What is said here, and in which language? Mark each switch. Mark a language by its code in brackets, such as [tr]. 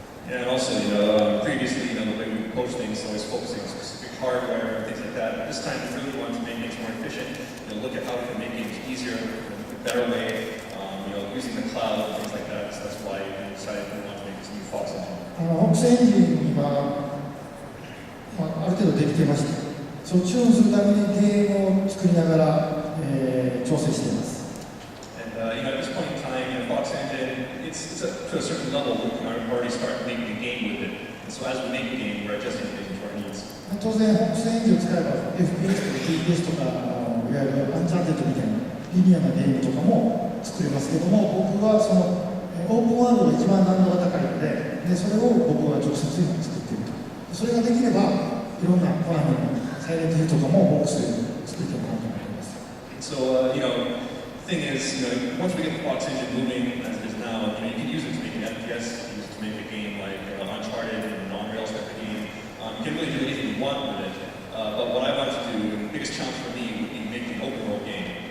[en] And also, previously, the way we approach things, always focusing on specific hardware and things like that. This time, we really want to make things more efficient. Look at how we can make games easier, in a better way. Using the cloud and things like that. So that's why we decided we want to make this new Fox engine. [ja] ボックスエンジンは、ある程度できていまして、それをチューンするためにゲームを作りながら、調整しています。 [en] And at this point in time, Fox engine, it's to a certain level, we can already start making a game with it. And so as we make a game, we're adjusting things to our needs. [ja] 当然、ボックスエンジンを使えば FPS とか TPS とか、いわゆるアンチャーテッドみたいなリニアなゲームとかも作れますけども、僕はそのオープンワールドが一番難度が高いので、それを僕は直接今作っていると。それができれば、いろんなコナミのサイレントヒルとかもボックスで作っていこうと思います。 [en] So, the thing is, once we get the Fox engine moving as it is now, you can use it to make an FPS, use it to make a game like Uncharted and non-Rails type of game. You can really do anything you want with it. But what I want to do, and the biggest challenge for me, would be making an open world game.